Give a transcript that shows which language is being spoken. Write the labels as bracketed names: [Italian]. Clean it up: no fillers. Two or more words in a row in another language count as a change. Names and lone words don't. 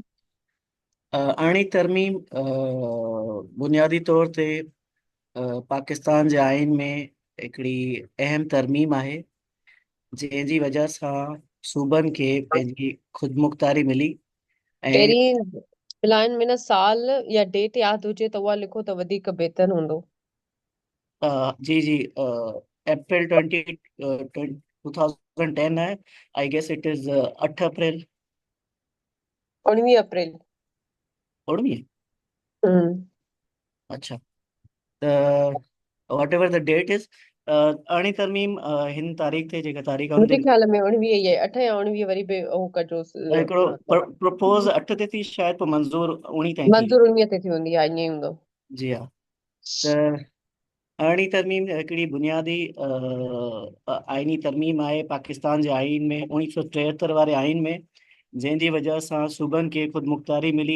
[Sindhi] अरिड़हीं तरमीम बुनियादी तौर ते पाकिस्तान जे आइन में हिकिड़ी अहम तरमीम आहे, जंहिंजी वजह सां सूबनि खे पंहिंजी ख़ुदमुख़्तारी मिली। ऐं पहिरीं लाइन में न साल या डेट यादि हुजे त उहा लिखो त वधीक बहितर हूंदो। जी जी, अप्रैल 2010 आहे। [English] I guess it is 8 April. 19 अप्रैल। 19। हम्म। [Sindhi] अच्छा, त [English] whatever the date is, [Sindhi] अरिड़हीं तरमीम हिन तारीख़ ते जेका तारीख़ आहे हुन मुंहिंजे ते ख्याल में 19 ई आहे, 8 या 19 वरी बि उहो कजोसि। हिकिड़ो प्रपोज 8 ते थी, शायदि पोइ मंज़ूर 19 ताईं थी। मंज़ूर 19 ते थी हूंदी आहे, ईअं ई हूंदो। जी हा। त अरिड़हीं तरमीम हिकिड़ी बुनियादी आइनी तरमीम आहे पाकिस्तान जे आइन में, 1973 वारे आइन में, जंहिंजी वजह सां सूबनि खे ख़ुदमुख़्तारी मिली।